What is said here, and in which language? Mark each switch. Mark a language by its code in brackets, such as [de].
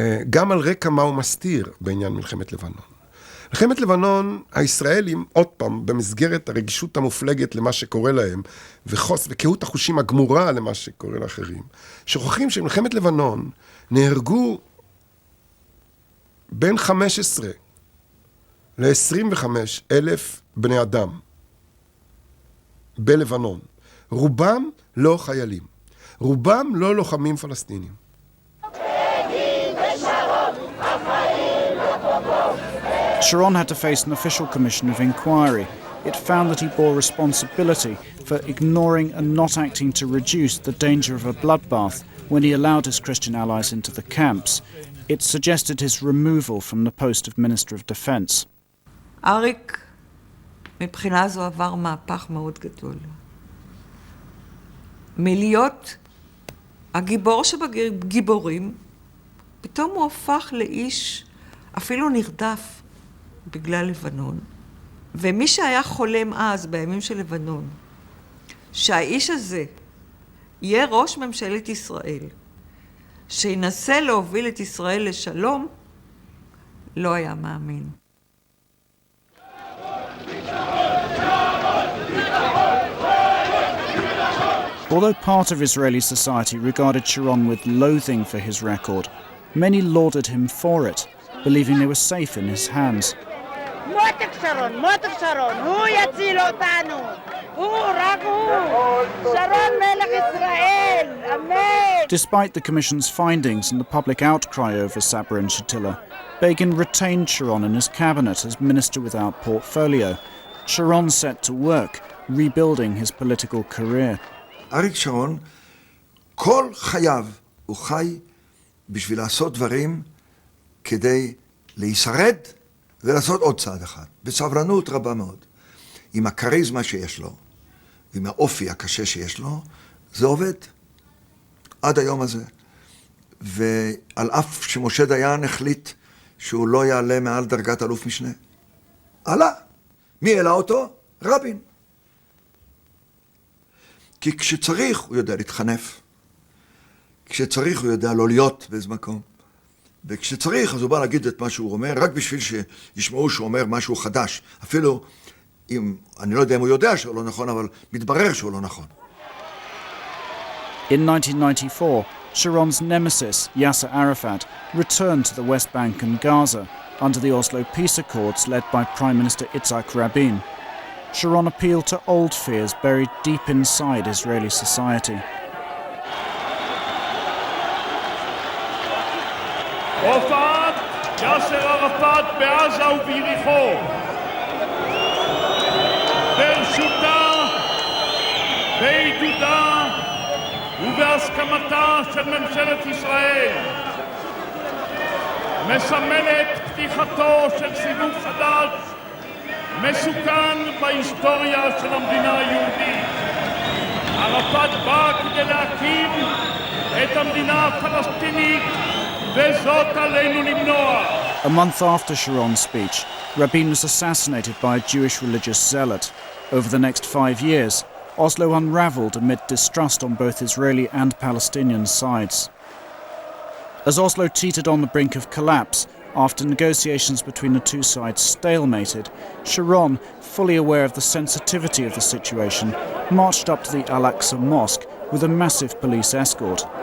[he] גם על רקע מה הוא מסתיר בעניין מלחמת לבנון. מלחמת לבנון, הישראלים, עוד פעם, במסגרת הרגישות המופלגת למה שקורה להם, וקהות החושים הגמורה למה שקורה לאחרים, שוכחים שמלחמת לבנון נהרגו בין 15 ל-25 אלף בני אדם בלבנון. רובם לא חיילים. רובם לא לוחמים פלסטינים. [en] Sharon had to face an official commission of inquiry. It found that he bore responsibility for ignoring and not acting to reduce the danger of a bloodbath when he allowed his Christian allies into the camps. It suggested his removal from the post of Minister of Defense. [he] אריק, מבחינה זו עבר מהפך מאוד גדול. מלהיות הגיבור שבגיבורים, פתאום הוא הפך לאיש אפילו נרדף בגלל לבנון. ומי שהיה חולם אז, בימים של לבנון, שהאיש הזה יהיה ראש ממשלת ישראל, שינסה להוביל את ישראל לשלום, לא היה מאמין. [en] Although part of Israeli society regarded Sharon with loathing for his record, many lauded him for it, believing they were safe in his hands. [he] מותק שרון, הוא יציל אותנו, רק הוא, שרון מלך ישראל, אמן. [en] Despite the Commission's findings and the public outcry over Sabra and Shatila, Begin retained Sharon in his cabinet as minister without portfolio. Sharon set to work, rebuilding his political career. [he] אריק שרון, כל חייו הוא חי בשביל לעשות דברים כדי להישרד ולעשות עוד צעד אחד, בסבלנות רבה מאוד. עם הכריזמה שיש לו, עם האופי הקשה שיש לו, זה עובד עד היום הזה. ועל אף שמשה דיין החליט שהוא לא יעלה מעל דרגת אלוף משנה. עלה. מי העלה אותו? רבין. כי כשצריך הוא יודע להתחנף. כשצריך הוא יודע לא להיות באיזה מקום. וכשצריך אז הוא בא להגיד את מה שהוא אומר, רק בשביל שישמעו שהוא אומר משהו חדש. אפילו אם, אני לא יודע אם הוא יודע שהוא לא נכון, אבל מתברר שהוא לא נכון. [en] In 1994, Sharon's nemesis, Yasser Arafat, returned to the West Bank and Gaza under the Oslo peace accords led by Prime Minister Yitzhak Rabin. Sharon appealed to old fears buried deep inside Israeli society. [he] הופעת יאסר ערפאת בעזה וביריחו. ברשותה, בעידודה ובהסכמתה של ממשלת ישראל. מסמלת פתיחתו של סיבוב חדש מסוכן בהיסטוריה של המדינה היהודית. ערפאת בא כדי להקים את המדינה הפלסטינית, וזאת עלינו למנוע. [en] A month after Sharon's speech, Rabin was assassinated by a Jewish religious zealot. Over the next 5 years, Oslo unravelled amid distrust on both Israeli and Palestinian sides. As Oslo teetered on the brink of collapse, after negotiations between the two sides stalemated, Sharon, fully aware of the sensitivity of the situation, marched up to the Al-Aqsa Mosque with a massive police escort.